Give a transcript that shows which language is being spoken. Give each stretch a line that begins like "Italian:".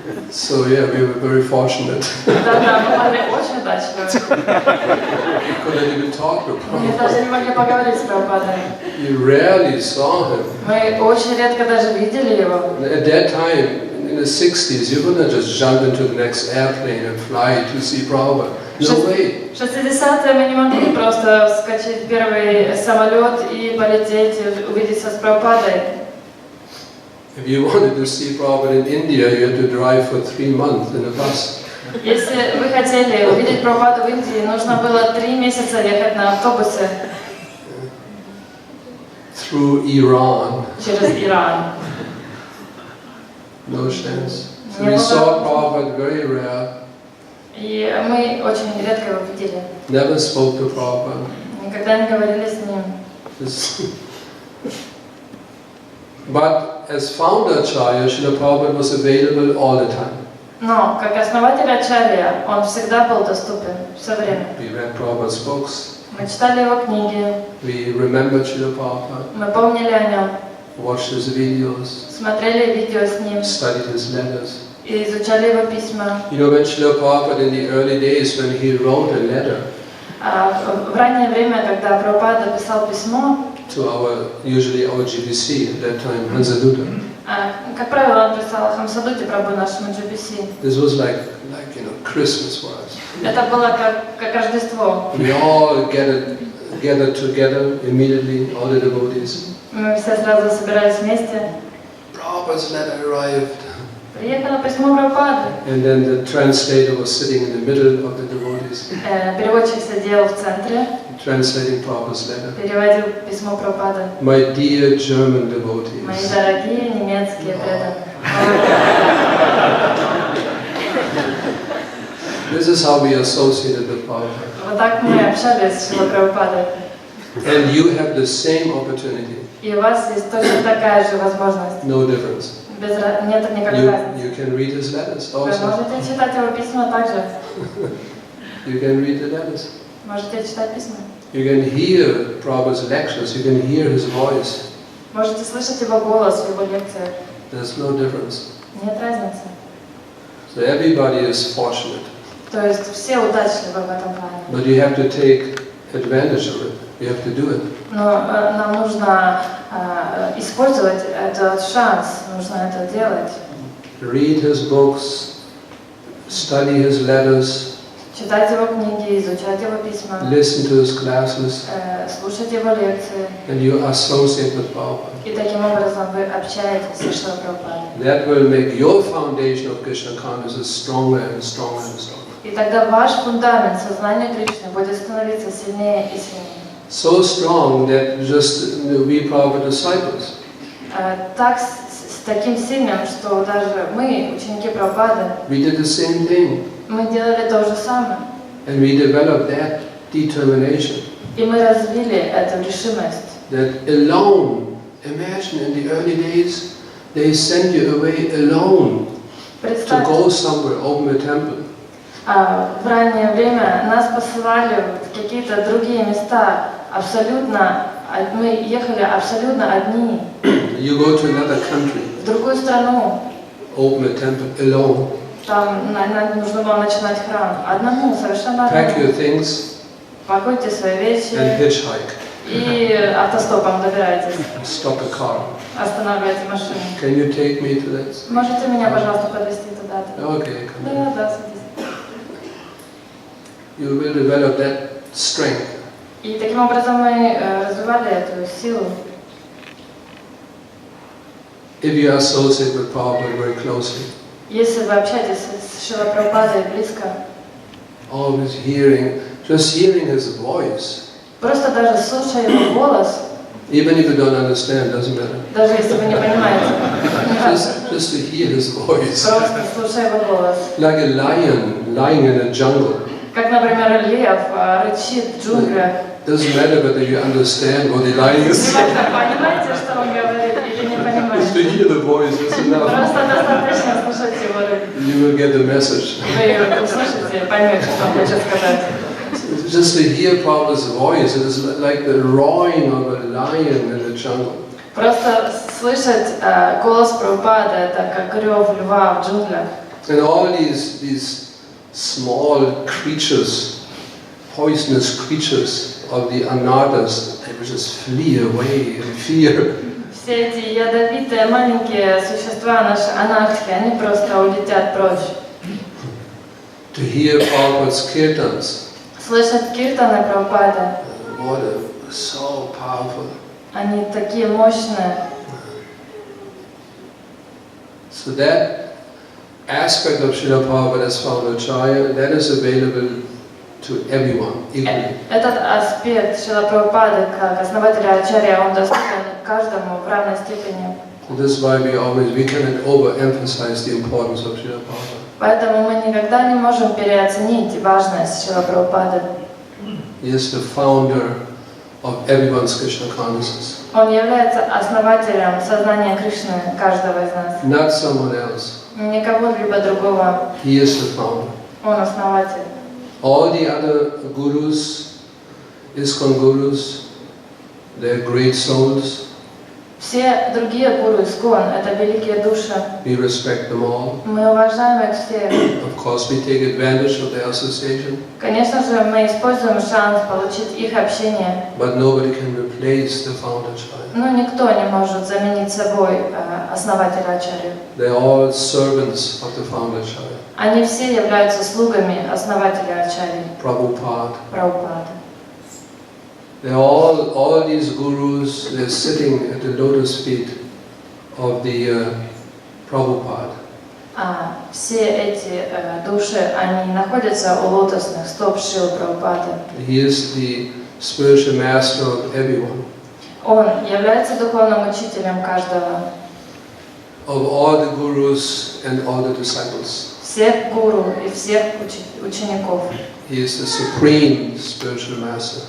English: So yeah, we were very fortunate.
Russian: Да, мы были очень удачливы.
English: We couldn't even talk to
Russian: Мы
English: Prabhupada.
Russian: даже не могли поговорить с Прабхупадой.
English: You rarely saw him.
Russian: Мы очень редко даже видели его.
English: At that time, in the 60s, you couldn't just jump into the next airplane and fly to see Prabhupada. No way.
Russian: В 60-е мы не могли просто вскочить в первый самолет и полететь, и увидеться с Прабхупадой.
English: If you wanted to see Prabhupada in India, you had to drive for 3 months in a bus.
Russian: Если вы хотели увидеть Прабхупаду в Индии, нужно было 3 месяца ехать на автобусе
English: Through Iran.
Russian: через Иран.
English: No chance. So we saw Prabhupada very rare.
Russian: И мы очень редко его видели.
English: Never spoke to Prabhupada.
Russian: Никогда не говорили с ним.
English: But as founder Acharya, Srila Prabhupada was available all the time.
Russian: Но как основатель Ачарья, он всегда был доступен, все время.
English: We read Prabhupada's books.
Russian: Мы читали его книги,
English: We remembered Srila Prabhupada.
Russian: мы помнили о нем,
English: Watched his videos.
Russian: смотрели видео с ним
English: Studied his letters.
Russian: и изучали его письма.
English: You know, when Srila Prabhupada in the early days, when he wrote a letter
Russian: В раннее время, когда Прабхупада писал письмо,
English: to usually our GBC at that time, Hansadutta.
Russian: как правило, он писал Хамсадуте, Прабху, нашему GBC.
English: This was like you know, Christmas for us.
Russian: Это было как Рождество.
English: We all gathered together immediately, all the devotees.
Russian: Мы все сразу собирались вместе.
English: Prabhupada's letter arrived.
Russian: Приехало письмо Прабхупады.
English: And then the translator was sitting in the middle of the devotees,
Russian: Переводчик сидел в центре,
English: translating Prabhupada's letter.
Russian: переводил письмо Прабхупады.
English: My dear German
Russian: Мои
English: devotees,
Russian: дорогие немецкие преданные.
English: This is how we associated with Prabhupada.
Russian: Вот так мы общались с Шрилой Прабхупадой.
English: And you have the same opportunity.
Russian: И у вас есть точно такая же возможность.
English: No difference.
Russian: Нет никакой разницы.
English: You can read his letters
Russian: Вы
English: also.
Russian: можете читать его письма также.
English: You can read the letters.
Russian: Можете читать письма.
English: You can hear Prabhupada's lectures. You can hear his voice.
Russian: Можете слышать его голос в его лекциях.
English: There's no difference.
Russian: Нет разницы.
English: So everybody is fortunate.
Russian: То есть все удачливы в этом плане.
English: But you have to take advantage of it. You have to do it.
Russian: Но нам нужно использовать этот шанс, нужно это делать.
English: Read his books, study his letters,
Russian: Читать его книги, изучать его письма,
English: listen to his classes,
Russian: слушать его лекции.
English: and you associate with Prabhupada.
Russian: И таким образом вы общаетесь с Шрилой Прабхупадой.
English: That will make your foundation of Krishna consciousness stronger and stronger and stronger.
Russian: И тогда ваш фундамент сознания Кришны будет становиться сильнее и сильнее.
English: So strong that just we Prabhupada disciples,
Russian: Так с таким сильным, что даже мы, ученики Прабхупады,
English: we did the same thing.
Russian: мы делали то же самое.
English: And we developed that determination.
Russian: И мы развили эту решимость.
English: That alone, imagine in the early days, they send you away alone to
Russian: Представьте,
English: go somewhere, open a temple.
Russian: в раннее время нас посылали в какие-то другие места, абсолютно, мы ехали абсолютно одни,
English: You go to another country,
Russian: в другую страну.
English: open a temple alone.
Russian: Там нужно было начинать храм. Одному, совершенно
English: Pack your
Russian: одному.
English: things
Russian: Пакуйте свои
English: and
Russian: вещи
English: hitchhike.
Russian: и автостопом добирайтесь.
English: Stop a car.
Russian: Останавливайте машину.
English: Can you take me to that?
Russian: Можете меня, пожалуйста, подвезти туда-то?
English: Okay, come on.
Russian: Да, садитесь.
English: You will develop that strength.
Russian: И таким образом мы развивали эту силу.
English: If you associate with Prabhupada very closely,
Russian: Если вы общаетесь с Шрилой Прабхупадой близко,
English: always hearing, just hearing his voice,
Russian: просто даже слушая его голос,
English: even if you don't understand, doesn't matter.
Russian: даже если вы не понимаете, не важно,
English: Just to hear his voice.
Russian: просто слушая его голос.
English: Like a lion lying in a jungle.
Russian: Как, например, лев рычит в джунглях.
English: Doesn't matter whether you understand what the lion is saying.
Russian: Неважно, понимаете, что он говорит, или не
English: Just to
Russian: понимаете.
English: hear the voice is enough.
Russian: Просто достаточно слушать его речь.
English: You will get the message.
Russian: Вы услышите, поймете, что он хочет сказать.
English: Just to hear Prabhupada's voice, it is like the roaring of a lion in the jungle.
Russian: Просто слышать голос Прабхупады, это как рев льва в джунглях.
English: And all these small creatures, poisonous creatures of the anatas, they would just flee away in fear.
Russian: Все эти ядовитые маленькие существа, наши анархи, они просто улетят прочь.
English: To hear Prabhupada's kirtans,
Russian: Слышать киртаны Прабхупады,
English: what so powerful.
Russian: они такие мощные.
English: So that aspect of Srila Prabhupada's Foundacharya, that is available to everyone equally.
Russian: Этот аспект Шрила Прабхупады как основателя Ачарья, он доступен каждому в равной степени.
English: And this is why we cannot overemphasize the importance of Srila Prabhupada.
Russian: Поэтому мы никогда не можем переоценить важность Шрила Прабхупады.
English: He is the founder of everyone's Krishna consciousness,
Russian: Он является основателем сознания Кришны каждого из нас.
English: not someone else.
Russian: Не кого-либо другого.
English: He is the founder.
Russian: Он основатель.
English: All the other gurus, ISKCON gurus, they're great souls.
Russian: Все другие гуру ИСККОН — это великие души.
English: We respect them all.
Russian: Мы уважаем их всех.
English: Of course, we take advantage of their association,
Russian: Конечно же, мы используем шанс получить их общение.
English: but nobody can replace the Foundacharya.
Russian: Но никто не может заменить собой основателя Ачарьи.
English: They're all servants of the Foundacharya.
Russian: Они все являются слугами основателя Ачарьи,
English: Prabhupada.
Russian: Прабхупады.
English: They're all these gurus, they're sitting at the lotus feet of the Prabhupada.
Russian: Все эти души, они находятся у лотосных стоп Шрилы Прабхупады.
English: He is the spiritual master of everyone,
Russian: Он является духовным учителем каждого.
English: of all the gurus and all the disciples.
Russian: всех гуру и всех учеников.
English: He is the supreme spiritual master.